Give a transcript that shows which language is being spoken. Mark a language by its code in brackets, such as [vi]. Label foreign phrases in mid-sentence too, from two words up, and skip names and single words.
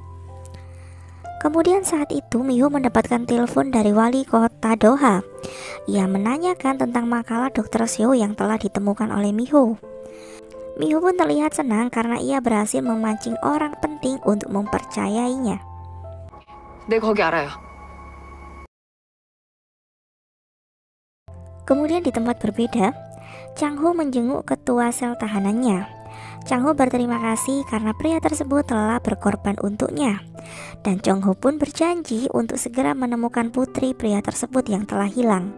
[id] Kemudian saat itu Mi-ho mendapatkan telepon dari wali kota Doha. Ia menanyakan tentang makalah Dr. Seo yang telah ditemukan oleh Mi-ho. Mi-ho pun terlihat senang karena ia berhasil memancing orang penting untuk mempercayainya. [ko] 네, 거기 알아요. [id] Kemudian di tempat berbeda, Chang Ho menjenguk ketua sel tahanannya. Chang Ho berterima kasih karena pria tersebut telah berkorban untuknya. Dan Chang Ho pun berjanji untuk segera menemukan putri pria tersebut yang telah hilang.